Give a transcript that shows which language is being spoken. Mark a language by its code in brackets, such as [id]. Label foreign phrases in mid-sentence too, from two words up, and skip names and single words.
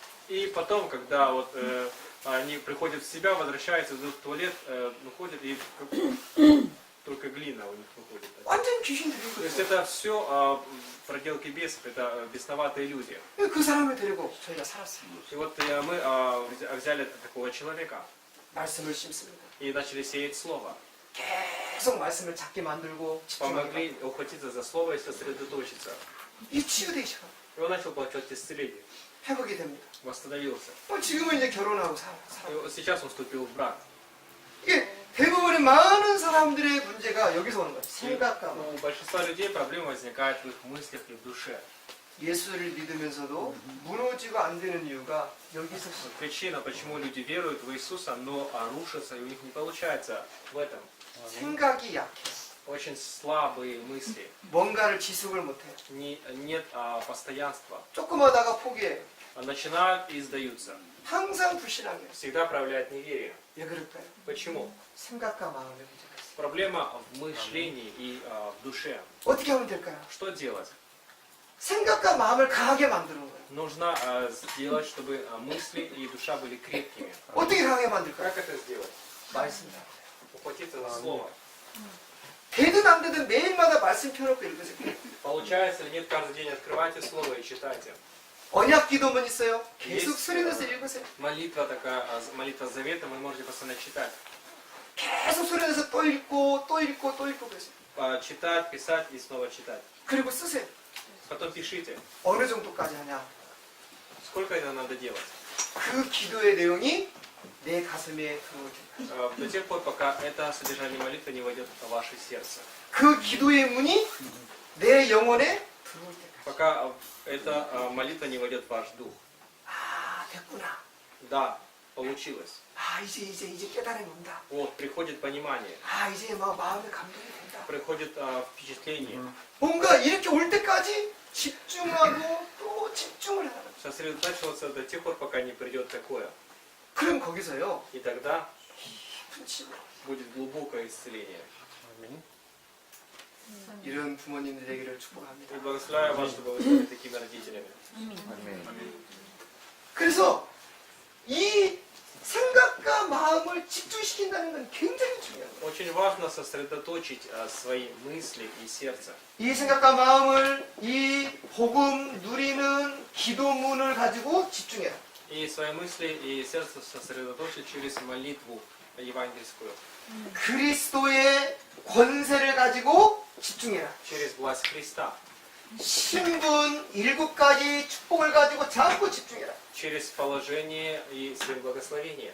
[ru] И потом, когда вот они приходят в себя, возвращаются, идут в туалет, выходят и только глина у них выходит. [ko] 완전 귀신 들린 [ru] То есть [ko] 거예요. [ru] это все проделки бесов, это бесноватые люди. [ko] 그 사람을 데리고 저희가 살았어요. [ru] И вот мы взяли такого человека [ko] 말씀을 심습니다. [ru] и начали сеять слово. [ko] 계속 말씀을 잡게 만들고 집중하게. [ru] Помогли ухватиться за слово и сосредоточиться. [ko] 이 치유되기 시작. [ru] И он начал получать исцеление, [ko] 회복이 됩니다. [ru] восстановился. [ko] 지금은 이제 결혼하고 살아. [ru] И вот сейчас он вступил в брак. [ko] 이게 대부분의 많은 사람들의 문제가 여기서 오는 거예요. 생각과 마음. [ru] У большинства людей проблемы возникают в их мыслях и в душе. [ko] 예수를 믿으면서도 무너지고 안 되는 이유가 여기서 시작. [ru] Причина, почему люди веруют в Иисуса, но рушатся, и у них не получается в этом. [ko] 생각이 약해. [ru] Очень слабые мысли. [ko] 뭔가를 지속을 못해요. [ru] Нет постоянства. [ko] 조금 하다가 포기해요. [ru] Начинают и сдаются. [ko] 항상 불신앙해요. [ru] Всегда проявляет неверие. [ko] 왜 그럴까요? [ru] Почему? [ko] 생각과 마음의 문제가 있어요. [ru] Проблема в мышлении и в душе. [ko] 어떻게 하면 될까요? [ru] Что делать? [ko] 생각과 마음을 강하게 만드는 거예요. [ru] Нужно сделать, чтобы мысли и душа были крепкими. [ko] 어떻게 강하게 만들까요? [ru] Как это сделать? [ko] 말씀이다. [ru] Ухватиться за слово. [ko] 되든 안 되든 매일마다 말씀 펴놓고 읽으세요. [ru] Получается или нет, каждый день открывайте слово и читайте. [ko] 언약 기도문 있어요. 계속 [ru] Есть, [ko] 소리내서 읽으세요. [ru] молитва такая, молитва завета, вы можете постоянно читать. [ko] 계속 소리내서 또 읽고 또 읽고 또 읽고 그러세요. [ru] Читать, писать и снова читать. [ko] 그리고 쓰세요. [ru] Потом пишите. [ko] 어느 정도까지 하냐. [ru] Сколько это надо делать? [ko] 그 기도의 내용이 내 가슴에 들어올 때까지. [ru] До тех пор, пока это содержание молитвы не войдет в ваше сердце. [ko] 그 기도의 문이 내 영혼에 들어올 때까지. [ru] Пока эта молитва не войдет в ваш дух. [ko] 아, 됐구나. [ru] Да, получилось. [ko] 아, 이제 깨달음이 온다. [ru] Вот, приходит понимание, [ko] 아, 이제 막 마음에 감동이 된다. [ru] приходит впечатление. [ko] 뭔가 이렇게 올 때까지 집중하고 또 집중을 하는 거예요. [ru] Сосредотачиваться до тех пор, пока не придет такое. [ko] 그럼 거기서요. [ru] И тогда [ko] 깊은 치유. [ru] будет глубокое исцеление. [ko] 이런 부모님들 되기를 축복합니다. [ru] И благословляю вас, чтобы вы стали такими родителями. [ko] 그래서 이 생각과 마음을 집중시킨다는 건 굉장히 중요해요. [ru] Очень важно сосредоточить свои мысли и сердце. [ko] 이 생각과 마음을 이 복음 누리는 기도문을 가지고 집중해라. [ru] И свои мысли и сердце сосредоточить через молитву евангельскую. [ko] 그리스도의 권세를 가지고 집중해라. [ru] Через власть Христа. [ko] 신분 7가지 축복을 가지고 자꾸 집중해라. [ru] Через положение и свои благословения.